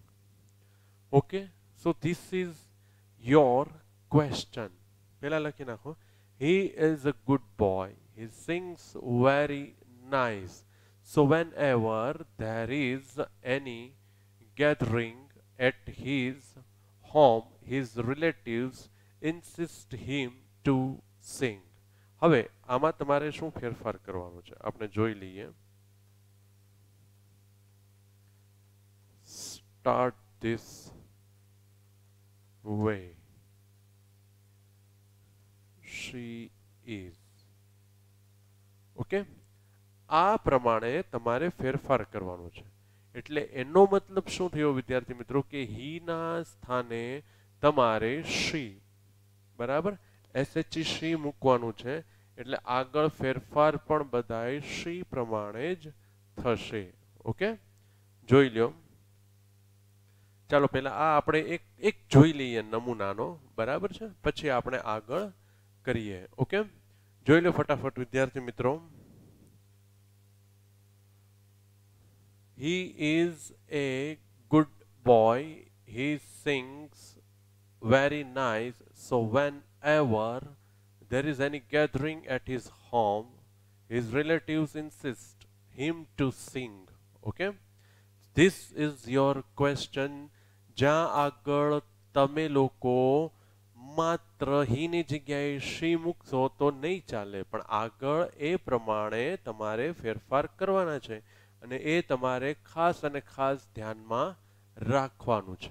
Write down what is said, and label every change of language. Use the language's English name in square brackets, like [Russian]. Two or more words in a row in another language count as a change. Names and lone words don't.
[English] Okay, so this is your question. [Gujarati] પેલા લખી નાખો. [English] He is a good boy. He sings very nice. So whenever there is any gathering at his home, his relatives insist him to sing. [Gujarati] હવે આમાં તમારે શું ફેરફાર કરવાનો છે આપણે જોઈ લઈએ. [English] Start this way. She is. [Gujarati] ઓકે, આ પ્રમાણે તમારે ફેરફાર કરવાનો છે. એટલે એનો મતલબ શું થયો વિદ્યાર્થી મિત્રો કે હી ના સ્થાને તમારે she, બરાબર, SHE મૂકવાનું છે. એટલે આગળ ફેરફાર પણ બધાય she પ્રમાણે જ થશે. ઓકે, જોઈ લ્યો. ચાલો પહેલા આ આપણે એક જોઈ લઈએ નમૂનાનો, બરાબર છે, પછી આપણે આગળ કરીએ. ઓકે, જોઈ લો ફટાફટ વિદ્યાર્થી મિત્રો. [English] He is a good boy. He sings very nice. So whenever there is any gathering at his home, his relatives insist him to sing. Okay, this is your question. [Gujarati] જ્યાં આગળ તમે લોકો માત્ર હીની જગ્યાએ શી મૂકશો તો નહીં ચાલે, પણ આગળ એ પ્રમાણે તમારે ફેરફાર કરવાના છે અને એ તમારે ખાસ અને ખાસ ધ્યાનમાં રાખવાનું છે.